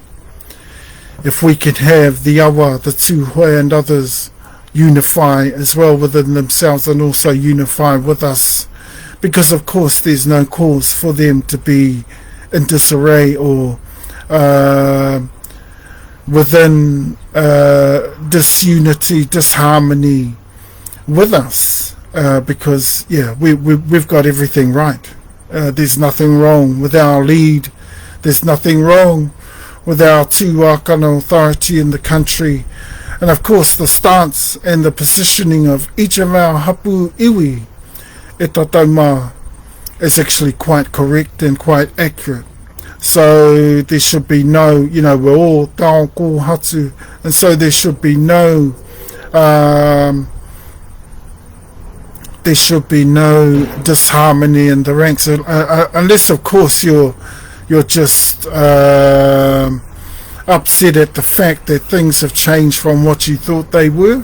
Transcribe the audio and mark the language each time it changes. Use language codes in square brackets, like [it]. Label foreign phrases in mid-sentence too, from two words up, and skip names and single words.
[en] If we could have the Awa, the Tūhoe and others unify as well within themselves and also unify with us, because of course there's no cause for them to be in disarray or within disunity, disharmony with us, because we've got everything right. There's nothing wrong with our lead, there's nothing wrong with our tūākana authority in the country, and of course the stance and the positioning of each of our [mi] hapu iwi e Tautaumā [en] is actually quite correct and quite accurate. So there should be no, we're all [mi] tau ko hatu, [en] and so there should be no disharmony in the ranks, unless of course you're just upset at the fact that things have changed from what you thought they were.